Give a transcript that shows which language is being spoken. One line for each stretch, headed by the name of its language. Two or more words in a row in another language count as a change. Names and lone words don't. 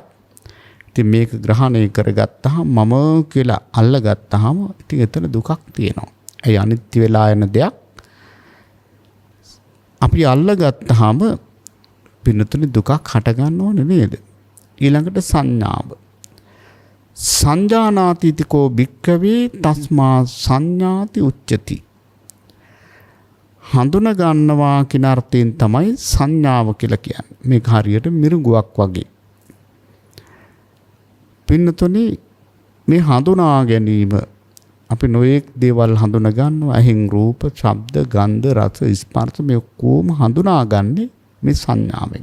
Sinhala: ඉතින් මේක ග්‍රහණය කරගත්තාම මම කියලා අල්ලගත්තාම ඉතින් එතන දුකක් තියෙනවා. ඒ අනිත්‍ය වෙලා යන දෙයක් අපි අල්ලගත්තාම පින්නතුනි දුකක් හට ගන්න ඕනේ නේද? ඊළඟට සංඥාව.
Pali: සංජානාතිතිකෝ භික්ඛවේ තස්මා සංඥාති උච්චති.
Sinhala: හඳුන ගන්නවා කියන අර්ථයෙන් තමයි සංඥාව කියලා කියන්නේ. මේක හරියට මිරිඟුවක් වගේ. පින්නතුනි මේ හඳුනා ගැනීම අපි නොයෙක් දේවල් හඳුනා ගන්නවා. ඇහෙන් රූප, ශබ්ද, ගන්ධ, රස, ස්පර්ශ මේ කොහොම හඳුනාගන්නේ මේ සංඥාවෙන්.